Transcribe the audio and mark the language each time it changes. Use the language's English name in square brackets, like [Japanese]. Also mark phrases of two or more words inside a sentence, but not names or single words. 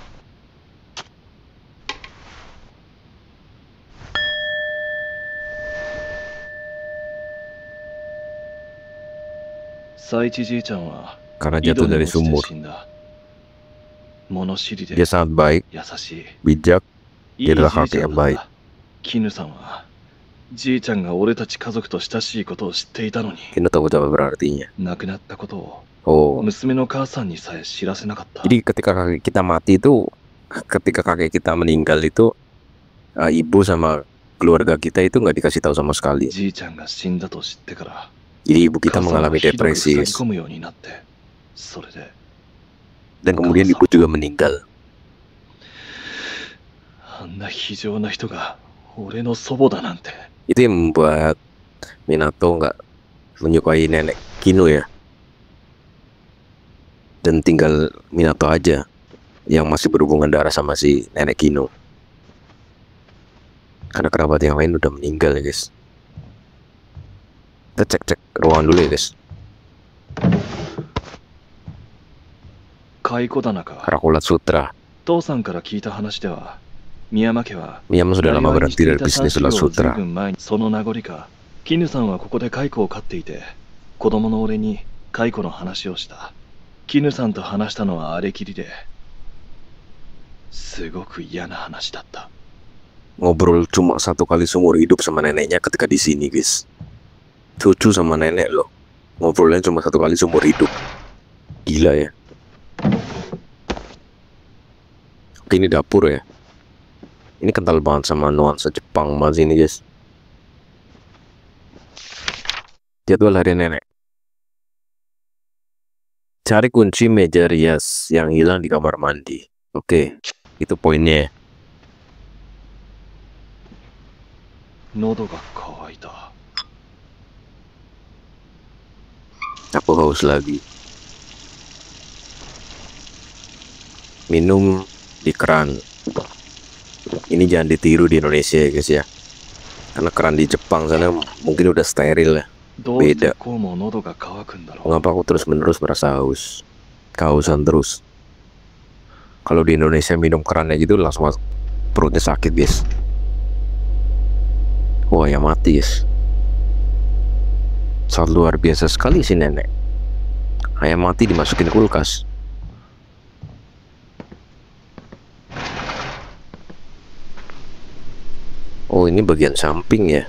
[Japanese] Saichi ji-chan wa [Indonesian] Karena jatuh dari sumur. Dia sangat baik, bijak, dia adalah kakek yang baik. [Japanese] 絹さんはじいちゃんが俺たち家族と親しいことを知っていたのに、 [Indonesian] Kinu tahu apa artinya. [Japanese] 亡くなったことを Oh, 娘の母さんにさえ知らせなかった。 [Indonesian] jadi ketika kakek kita mati itu, ketika kakek kita meninggal itu, ibu sama keluarga kita itu nggak dikasih tahu sama sekali. [Japanese] じいちゃんが死んだと知ってから、 [Indonesian] Jadi ibu kita [Japanese] 母さんが [Indonesian] mengalami [Japanese] ひどく [Indonesian] depresi [Japanese] 塞ぎ込むようになって、それで [Indonesian] dan kemudian ibu juga meninggal. [Japanese] あんな非情な人が俺の祖母だなんて。 [Indonesian] Itu yang membuat Minato nggak menyukai nenek Kinu ya. Dan tinggal Minato aja yang masih berhubungan darah sama si nenek Kinu. Karena kerabat yang lain udah meninggal ya guys. Kita cek ruangan dulu ya guys. [Japanese] 蚕棚か。 [Indonesian] Karakulat Sutra. [Japanese] 父さんから聞いた話では、宮山家は [Indonesian] Miyama sudah lama berhenti dari bisnis ulat sutra. [Japanese] その名残か、絹さんはここで蚕を飼っていて、子供の俺に蚕の話をした。絹さんと話したのはあれきりで、すごく嫌な話だった。 [Indonesian] Ngobrol cuma satu kali seumur hidup sama neneknya ketika di sini guys. Cucu sama nenek loh. Ngobrolnya cuma satu kali seumur hidup. Gila ya. Oke, ini dapur ya. Ini kental banget sama nuansa Jepang banget ini guys. Jadwal harian nenek. Cari kunci meja rias yang hilang di kamar mandi. Oke, itu poinnya. [Japanese] 喉が渇いた。 [Indonesian] Aku haus lagi. Minum di keran. Ini jangan ditiru di Indonesia ya guys ya. Karena keran di Jepang sana mungkin udah steril ya. [Japanese] どうして [Indonesian] Beda. [Japanese] こうも喉が渇くんだろう。 [Indonesian] Mengapa aku terus-menerus merasa haus? Kehausan terus. Kalau di Indonesia minum kerannya gitu langsung perutnya sakit guys. Wah, ya mati guys. Sangat luar biasa sekali si nenek. Ayam mati dimasukin kulkas. Oh, ini bagian samping ya.